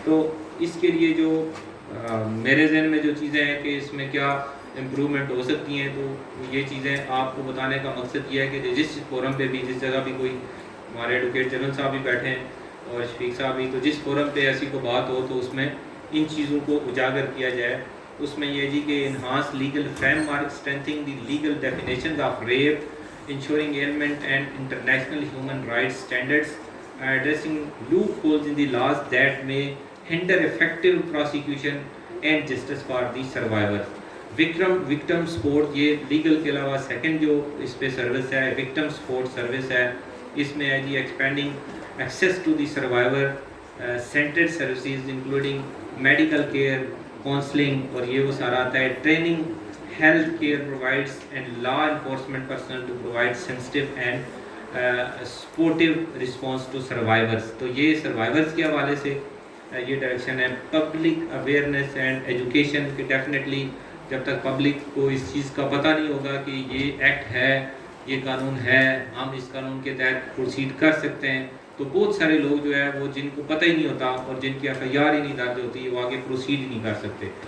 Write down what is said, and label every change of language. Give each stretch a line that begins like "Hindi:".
Urdu: تو اس کے لیے جو میرے ذہن میں جو چیزیں ہیں کہ اس میں کیا امپرومنٹ ہو سکتی ہیں, تو یہ چیزیں آپ کو بتانے کا مقصد یہ ہے کہ جس فورم پہ بھی, جس جگہ بھی کوئی ہمارے ایڈوکیٹ جنرل صاحب بھی بیٹھے ہیں اور شفیق صاحب بھی, تو جس فورم پہ ایسی کو بات ہو تو اس میں ان چیزوں کو اجاگر کیا جائے. اس میں یہ جی کہ
English: Enhance legal framework, strengthening the legal definitions of rape, ensuring ailment and international human rights standards, addressing loopholes in the laws that may hinder effective prosecution and justice for the survivors. Victim support,
Urdu: یہ legal کے علاوہ second جو اس پہ service ہے victim support service ہے. اس میں ہے جی
English: expanding access to the survivor centred services including medical care, counselling,
Urdu: اور یہ وہ سارا آتا ہے.
English: Training health care provides and law enforcement personnel to provide sensitive and supportive response to survivors.
Urdu: تو یہ survivors کے حوالے سے یہ ڈائریکشن ہے.
English: public awareness and education
Urdu: کہ ڈیفینیٹلی جب تک پبلک کو اس چیز کا پتہ نہیں ہوگا کہ یہ ایکٹ ہے, یہ قانون ہے, ہم اس قانون کے تحت پروسیڈ کر سکتے ہیں, تو بہت سارے لوگ جو ہے وہ جن کو پتہ ہی نہیں ہوتا اور جن کی FIR ہی نہیں درج ہوتی وہ آگے پروسیڈ ہی نہیں کر سکتے.